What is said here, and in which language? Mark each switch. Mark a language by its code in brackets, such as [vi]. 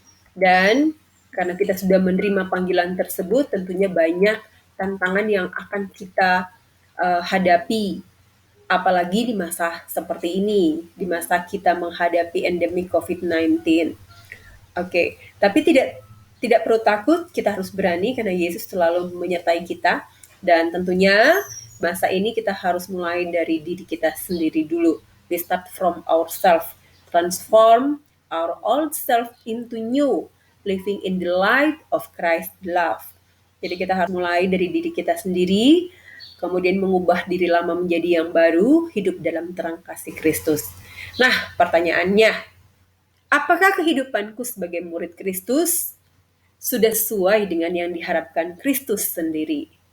[id] Dan karena kita sudah menerima panggilan tersebut, tentunya banyak tantangan yang akan kita hadapi, apalagi di masa seperti ini, di masa kita menghadapi endemi COVID-19. Oke, tapi tidak perlu takut, kita harus berani karena Yesus selalu menyertai kita. Dan tentunya masa ini kita harus mulai dari diri kita sendiri dulu. [en] We start from ourselves, transform our old self into new, living in the light of Christ's love. [id] Jadi kita harus mulai dari diri kita sendiri, kemudian mengubah diri lama menjadi yang baru, hidup dalam terang kasih Kristus. Nah, pertanyaannya, apakah kehidupanku sebagai murid Kristus sudah sesuai dengan yang diharapkan Kristus sendiri?